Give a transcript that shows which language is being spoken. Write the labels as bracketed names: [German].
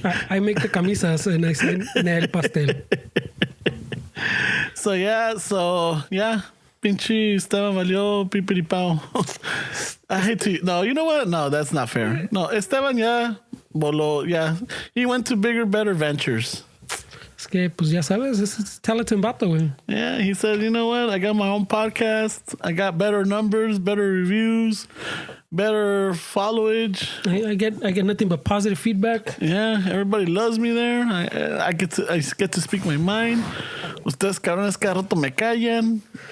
[English] I make the camisas and I say [Spanish] "Nel pastel." [English] So yeah. [Spanish] Pinche Esteban valió pipiripao. [English] I hate to. No, you know what? No, that's not fair. No, Esteban, [Spanish] voló, [English] he went to bigger, better ventures. [Spanish] Es que, pues ya sabes, es [English] talented [Spanish] vato, güey. [English] Yeah, he said, you know what? I got my own podcast. I got better numbers, better reviews, better followage. I get nothing but positive feedback. Yeah, everybody loves me there. I get to speak my mind. [Spanish] Ustedes cabrones cada rato me callan.